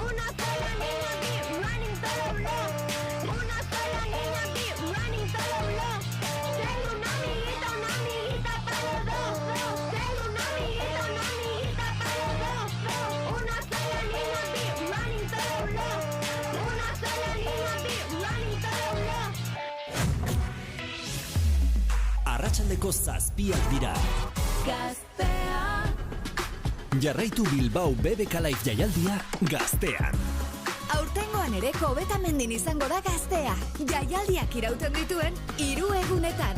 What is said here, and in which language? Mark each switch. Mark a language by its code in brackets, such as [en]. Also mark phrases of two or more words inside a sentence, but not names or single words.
[es] Una sola niña [en] beat running [es] todo block. Una sola niña [en] beat running [es] todo block. Tengo una amiguita para los dos. Tengo una amiguita para los dos. Una sola niña [en] beat running [es] todo block. Una sola niña [en] beat running [es] todo block. [eu] Arratsaldeko 7 dira. Gaztea. Jarraitu Bilbao BBK Live jaialdia Gaztean. Aurtengoan ere Hobetamendin izango da Gaztea. Jaialdiak irauten dituen 3 egunetan.